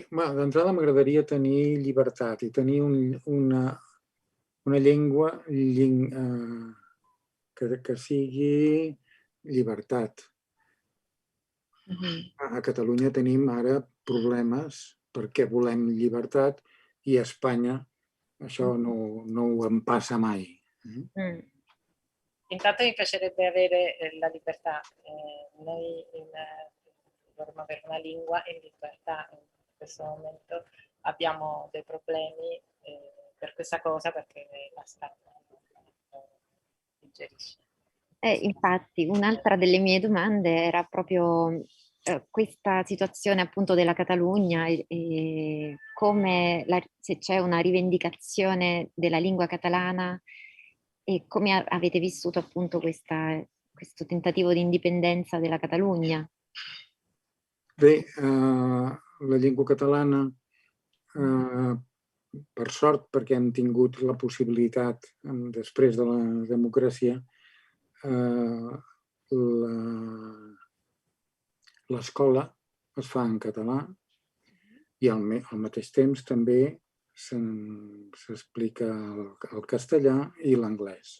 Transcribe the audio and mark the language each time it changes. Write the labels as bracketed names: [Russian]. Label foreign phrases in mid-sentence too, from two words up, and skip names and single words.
[Catalan] D'entrada m'agradaria tenir llibertat i tenir una llengua que sigui llibertat. A Catalunya tenim ara problemes perquè volem llibertat i a Espanya això no ho em passa mai. [Italian] Intanto mi piacerebbe avere la libertà. Noi dovremmo avere una lingua in libertà. In questo momento abbiamo dei problemi per questa cosa perché la stampa non digerisce. Infatti, un'altra delle mie domande era proprio questa situazione appunto della Catalogna e come se c'è una rivendicazione della lingua catalana e come avete vissuto appunto questo tentativo di indipendenza della Catalogna. [Catalan] Bé, la llengua catalana, per sort, perquè hem tingut la possibilitat, després de la democràcia, l'escola es fa en català i al mateix temps també s'explica el castellà i l'anglès.